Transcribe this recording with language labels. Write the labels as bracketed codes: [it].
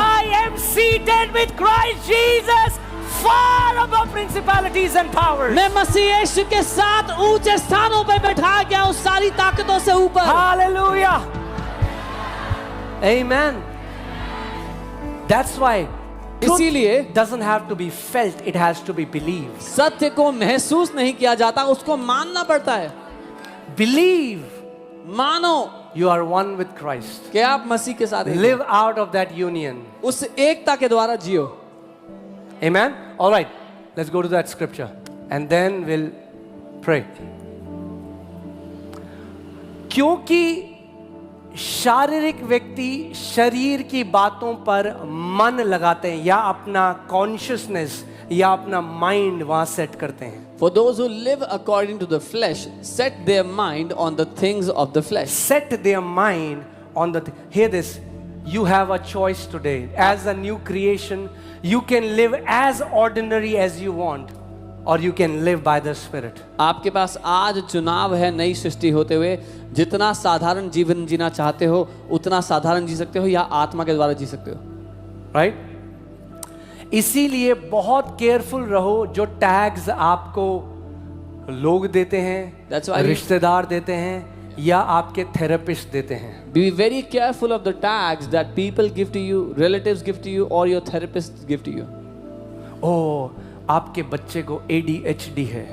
[en] I am seated with Christ Jesus far above principalities and powers. [hi] मैं मसीह यीशु के साथ ऊंचे स्थानों पर बैठा गया हूँ, सारी ताकतों से ऊपर. [en] Hallelujah. Amen. That's why [hi] इसीलिए [en] truth doesn't have to be felt, it has to be believed. [hi] सत्य को महसूस नहीं किया जाता, उसको मानना पड़ता है. [en] Believe [hi] मानो [en] you are one with Christ. [hi] कि आप मसीह के साथ एक [en] Live out of that union. [hi] हो. उस एकता के द्वारा जियो. [en] Amen. All right. Let's go to that scripture and then we'll pray. [hi] क्योंकि शारीरिक व्यक्ति शरीर की बातों पर मन लगाते हैं या अपना कॉन्शियसनेस या अपना माइंड वहां सेट करते हैं. [en] For those who live according to the flesh, set their mind on the things of the flesh. Set their mind on the hear this. You have a choice today. As a new creation, you can live as ordinary as you want, or you can live by the Spirit. [hi] आपके पास आज चुनाव है नई सृष्टि होते हुए. जितना साधारण जीवन जीना चाहते हो उतना साधारण जी सकते हो या आत्मा के द्वारा जी सकते हो. [en] Right? [hi] इसीलिए बहुत केयरफुल रहो जो टैग्स आपको लोग देते हैं, [en] That's why [hi] रिश्तेदार देते हैं या आपके थेरेपिस्ट देते हैं. [en] be very careful of the tags that people give to you, relatives give to you, or your therapists give to you. [hi] ओ आपके बच्चे को ADHD है